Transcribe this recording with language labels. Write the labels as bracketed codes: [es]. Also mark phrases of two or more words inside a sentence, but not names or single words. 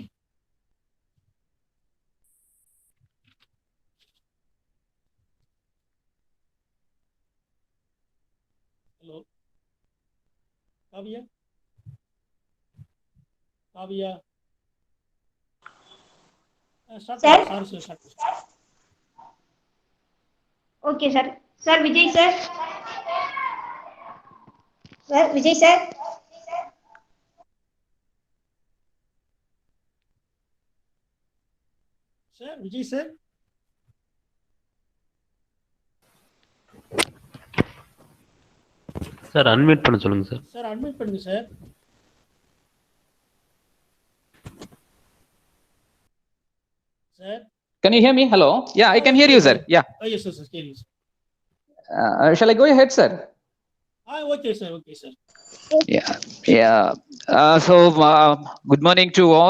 [en] Hello, Kavya. Start. Sir? Start. Okay, sir. Sir, Vijay, sir. Sir, Vijay, sir. Sir, Vijay, sir. [ta] சார் அன்மியூட் பண்ண சொல்லுங்க சார். சார் அன்மியூட் பண்ணுங்க சார். [en] Sir. Can you hear me? Hello. Yeah, I can hear you, sir. Yeah. Oh, yes, sir. Can you? Shall I go ahead, sir? Okay, sir. Okay, sir. Yeah. So, good morning to all.